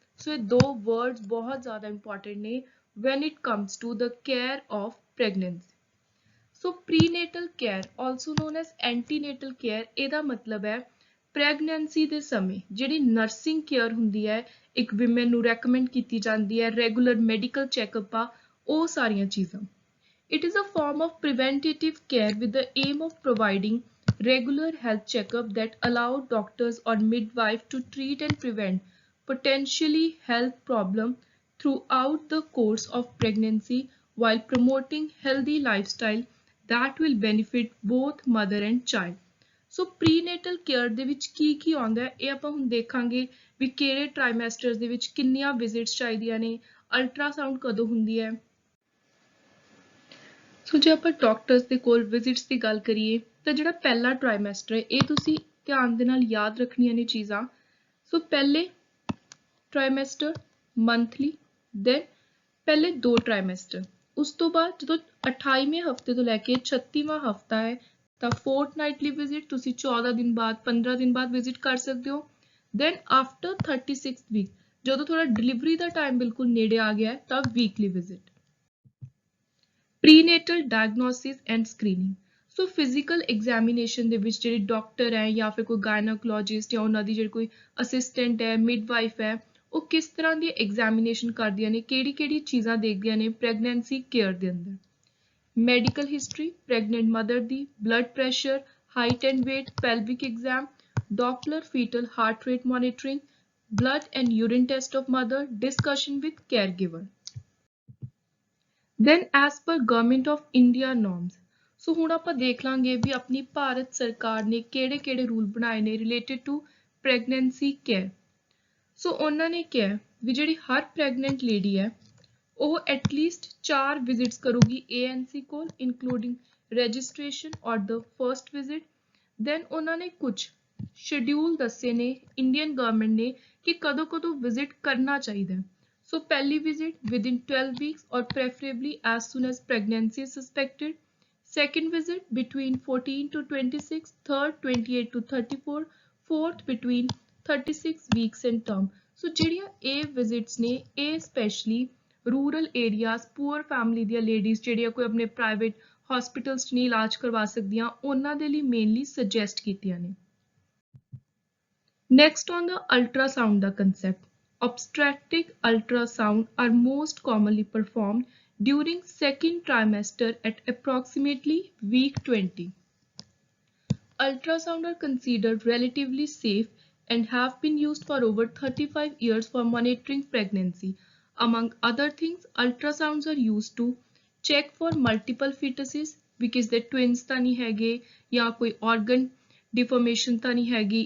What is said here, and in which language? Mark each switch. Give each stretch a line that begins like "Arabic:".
English: so ਇਹ ਦੋ words
Punjabi: ਬਹੁਤ ਜ਼ਿਆਦਾ
English: Important ਨੇ when it comes to the care of pregnancy.
Punjabi: So ਪ੍ਰੀਨੇਟਲ care
English: also known as antenatal care,
Punjabi: ਇਹਦਾ ਮਤਲਬ ਹੈ ਪ੍ਰੈਗਨੈਂਸੀ ਦੇ ਸਮੇਂ ਜਿਹੜੀ ਨਰਸਿੰਗ ਕੇਅਰ ਹੁੰਦੀ ਹੈ ਇੱਕ ਵਿਮਨ ਨੂੰ ਰეკਮੈਂਡ ਕੀਤੀ ਜਾਂਦੀ ਹੈ, ਰੈਗੂਲਰ ਮੈਡੀਕਲ ਚੈੱਕਅਪ ਆ, ਉਹ ਸਾਰੀਆਂ ਚੀਜ਼ਾਂ।
English: It is a form of preventative care with the aim of providing regular health checkup that allow doctors or midwife to treat and prevent potentially health problem throughout the course of pregnancy while promoting healthy lifestyle that will benefit both mother and child।
Punjabi: So ਪ੍ਰੀਨੇਟਲ care ਦੇ ਵਿੱਚ ਕੀ ਆਉਂਦਾ ਹੈ ਇਹ ਆਪਾਂ ਹੁਣ ਦੇਖਾਂਗੇ ਵੀ ਕਿਹੜੇ ਟ੍ਰਾਈਮੈਸਟਰਸ ਦੇ ਵਿੱਚ ਕਿੰਨੀਆਂ ਵਿਜ਼ਿਟਸ ਚਾਹੀਦੀਆਂ ਨੇ, ਅਲਟਰਾਸਾਊਂਡ ਕਦੋਂ ਹੁੰਦੀ ਹੈ। ਸੋ ਜੇ ਆਪਾਂ ਡਾਕਟਰਸ ਦੇ ਕੋਲ ਵਿਜ਼ਿਟਸ ਦੀ ਗੱਲ ਕਰੀਏ ਤਾਂ ਜਿਹੜਾ ਪਹਿਲਾ ਟ੍ਰਾਈਮੈਸਟਰ ਹੈ ਇਹ ਤੁਸੀਂ ਧਿਆਨ ਦੇ ਨਾਲ ਯਾਦ ਰੱਖਣੀਆਂ ਨੇ ਚੀਜ਼ਾਂ। ਸੋ ਪਹਿਲੇ ਟ੍ਰਾਈਮੈਸਟਰ ਮੰਥਲੀ, ਦੈਨ ਪਹਿਲੇ ਦੋ ਟ੍ਰਾਈਮੈਸਟਰ, ਉਸ ਤੋਂ ਬਾਅਦ ਜਦੋਂ 28ਵੇਂ ਹਫਤੇ ਤੋਂ ਲੈ ਕੇ 36ਵਾਂ ਹਫਤਾ ਹੈ ਤਾਂ ਫੋਰਟਨਾਈਟਲੀ ਵਿਜ਼ਿਟ, ਤੁਸੀਂ 14 ਦਿਨ ਬਾਅਦ 15 ਦਿਨ ਬਾਅਦ ਵਿਜ਼ਿਟ ਕਰ ਸਕਦੇ ਹੋ। ਦੈਨ ਆਫਟਰ 36 ਵੀਕ ਜਦੋਂ ਤੁਹਾਡਾ ਡਿਲੀਵਰੀ ਦਾ ਟਾਈਮ ਬਿਲਕੁਲ ਨੇੜੇ ਆ ਗਿਆ ਤਾਂ weekly visit. ਪ੍ਰੀਨੇਟਲ diagnosis and screening, so physical examination ਦੇ ਵਿੱਚ ਜਿਹੜੇ ਡਾਕਟਰ ਹੈ ਜਾਂ ਫਿਰ ਕੋਈ ਗਾਇਨੋਕੋਲੋਜਿਸਟ ਜਾਂ ਉਹਨਾਂ ਦੀ ਜਿਹੜੀ ਕੋਈ ਅਸਿਸਟੈਂਟ ਹੈ, ਮਿਡਵਾਈਫ ਹੈ, ਉਹ ਕਿਸ ਤਰ੍ਹਾਂ ਦੀ ਐਗਜ਼ਾਮੀਨੇਸ਼ਨ ਕਰਦੀਆਂ ਨੇ, ਕਿਹੜੀ ਚੀਜ਼ਾਂ ਦੇਖਦੀਆਂ ਨੇ ਪ੍ਰੈਗਨੈਂਸੀ ਕੇਅਰ ਦੇ ਅੰਦਰ।
English: Medical history pregnant mother ਦੀ, blood pressure, height and weight, pelvic exam, Doppler fetal heart rate monitoring, blood and urine test of mother, discussion with caregiver। Then as per Government of India norms,
Punjabi: ਸੋ ਹੁਣ ਆਪਾਂ ਦੇਖ ਲਾਂਗੇ ਵੀ ਆਪਣੀ ਭਾਰਤ ਸਰਕਾਰ ਨੇ ਕਿਹੜੇ rule ਬਣਾਏ ਨੇ
English: Related to pregnancy care.
Punjabi: ਸੋ ਉਹਨਾਂ ਨੇ ਕਿਹਾ ਵੀ ਜਿਹੜੀ ਹਰ ਪ੍ਰੈਗਨੈਂਟ ਲੇਡੀ ਹੈ ਉਹ ਐਟਲੀਸਟ 4 ਵਿਜ਼ਿਟਸ ਕਰੂਗੀ ANC ਕੋਲ
English: Including registration or the first visit.
Punjabi: ਦੈਨ ਉਹਨਾਂ ਨੇ ਕੁਝ ਸ਼ਡਿਊਲ ਦੱਸੇ ਨੇ ਇੰਡੀਅਨ ਗਵਰਨਮੈਂਟ ਨੇ ਕਿ ਕਦੋਂ ਵਿਜ਼ਿਟ ਕਰਨਾ ਚਾਹੀਦਾ।
English: ਸੋ ਪਹਿਲੀ visit within 12 weeks or preferably as soon as pregnancy is suspected, second visit between 14 to 26, third 28 to 34, fourth between 36 weeks and term।
Punjabi: ਸੋ ਜਿਹੜੀਆਂ ਇਹ ਵਿਜ਼ਿਟਸ ਨੇ ਇਹ specially rural areas, poor family ਦੀਆਂ ਲੇਡੀਜ਼ ਜਿਹੜੀਆਂ ਕੋਈ ਆਪਣੇ ਪ੍ਰਾਈਵੇਟ ਹਸਪੀਟਲਸ 'ਚ ਨਹੀਂ ਇਲਾਜ ਕਰਵਾ ਸਕਦੀਆਂ ਉਹਨਾਂ ਦੇ ਲਈ ਮੇਨਲੀ ਸੁਜੈਸਟ ਕੀਤੀਆਂ ਨੇ।
English: Next on ਦਾ ultrasound ਦਾ concept, obstetric ultrasound are most commonly performed during second trimester at approximately week 20. Ultrasound are considered relatively safe and have been used for over 35 years for monitoring pregnancy. Among other things, ultrasounds are used to check for multiple fetuses because they twins
Punjabi: ਤਾਂ ਨਹੀਂ ਹੈਗੇ ਜਾਂ ਕੋਈ organ deformation ਤਾਂ ਨਹੀਂ ਹੈਗੀ।